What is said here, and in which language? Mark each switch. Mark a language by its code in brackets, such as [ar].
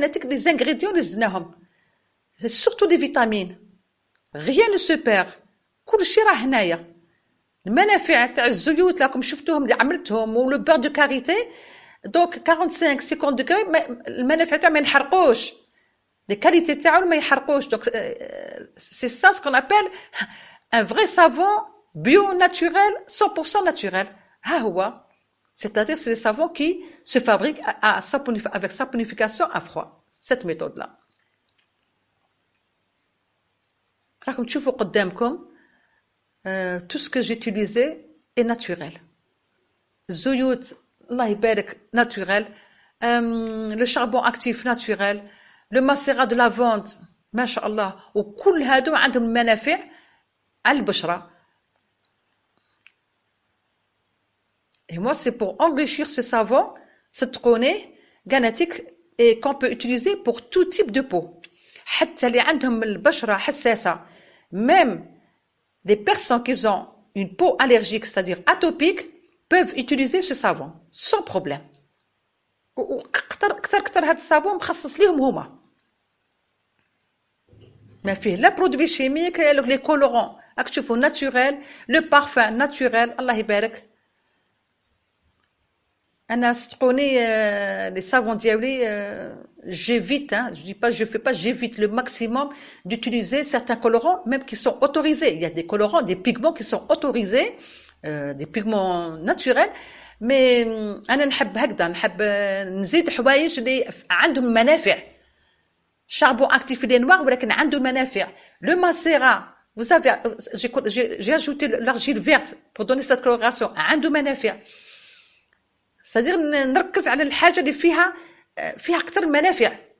[fr] Les ingrédients, c'est surtout des vitamines. Rien ne se perd. [ar] كل شيء راه هنايا. المنافع تاع الزيوت راكم شفتوهم اللي عملتهم و [fr] le beurre de karité. Donc 45-50 degrés [ar] المنافع تاعهم ما ينحرقوش. [fr] Les qualités [ar] تاعو ما يحرقوش. [fr] Donc c'est ça ce qu'on appelle un vrai savon bio naturel 100% naturel. [ar] ها هو. [fr] C'est-à-dire c'est les savons qui se fabriquent avec saponification à froid. Cette méthode là. [ar] راكم تشوفوا قدامكم [fr] tout ce que j'ai utilisé est naturel. [ar] الزيوت الله يبارك naturel. [fr] Le charbon actif naturel. Le macérat de lavande [ar] ما شاء الله وكل هادو عندهم منافع على البشرة. [fr] Et moi c'est pour enrichir ce savon [ar] صدقوني قناتيك [fr] et qu'on peut utiliser pour tout type de peau. [ar] حتى اللي عندهم البشرة حساسة [fr] même les personnes qui ont une peau allergique c'est-à-dire atopique peuvent utiliser ce savon sans problème. [ar] كتر هاد الصابون مخصص ليهم هما. [fr] ما فيه لا برودوي شيميك لي كولورون [ar] راك تشوفوا [fr] ناتوريل لو بارفان ناتوريل [ar] الله يبارك. انا صدقوني [fr] لي سافون ديالي j'évite j'évite le maximum d'utiliser certains colorants même qui sont autorisés. Il y a des colorants, des pigments qui sont autorisés, des pigments naturels. [ar] mais انا نحب هكذا نحب نزيد حوايج اللي عندهم منافع. [fr] charbon actif il est noir [ar] ولكن عنده منافع. [fr] Le macérat, vous savez, j'ai ajouté l'argile verte pour donner cette coloration. [ar] عنده منافع. C'est-à-dire نركز على الحاجة اللي فيها أكثر منافع